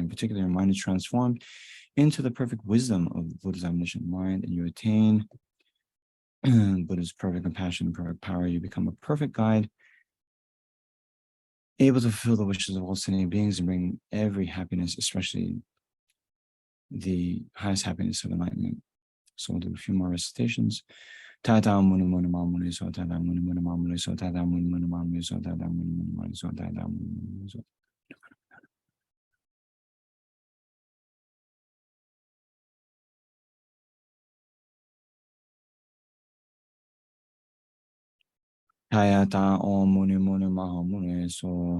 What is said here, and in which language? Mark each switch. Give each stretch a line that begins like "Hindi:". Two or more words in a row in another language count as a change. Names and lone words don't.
English: In particular, your mind is transformed into the perfect wisdom of the Buddha's omniscient mind, and you attain Buddha's perfect compassion and perfect power. You become a perfect guide, able to fulfill the wishes of all sentient beings and bring every happiness, especially the highest happiness of enlightenment. So we'll do a few more recitations.
Sanskrit: Tata muni muni mamuni so tata muni muni mamuni so tata muni muni mamuni so tata muni muni mamuni so tata muni muni so. Tayata om muni muni mahamuni so.